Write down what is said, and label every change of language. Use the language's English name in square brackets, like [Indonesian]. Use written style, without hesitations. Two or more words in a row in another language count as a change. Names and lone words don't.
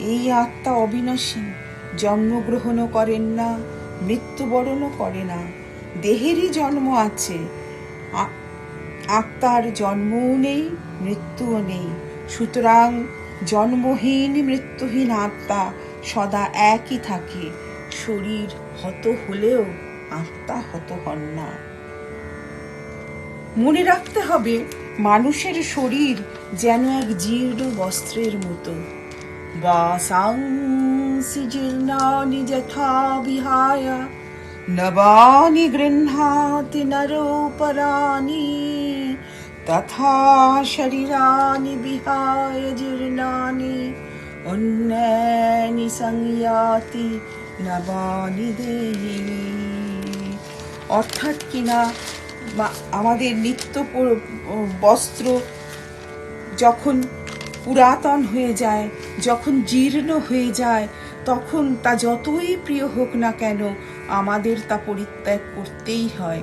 [Bangla] আত্মা অবিনাশী, জন্মগ্রহণও করেন না, মৃত্যুবরণও করে না। দেহেরই জন্ম আছে, আত্মার জন্মও নেই, মৃত্যুও নেই। সুতরাং জন্মহীন মৃত্যুহীন আত্মা সদা একই থাকে। শরীর হত হলেও আত্মা হত হন না। মনে রাখতে হবে, মানুষের শরীর যেন এক জীর্ণ বস্ত্রের মতো। [Sanskrit] বাসাংসি জীর্ণানি যথা বিহায় নবানি গৃহ্ণাতি নরোপরাণি তথা শরীরানি বিহায় জীর্ণানি অন্যানি সংয়াতি নবানি দেহি। [Bangla] অর্থাৎ কিনা আমাদের নিত্য বস্ত্র যখন পুরাতন হয়ে যায়, যখন জীর্ণ হয়ে যায়, তখন তা যতই প্রিয় হোক না কেন আমাদের তা পরিত্যাগ করতেই হয়।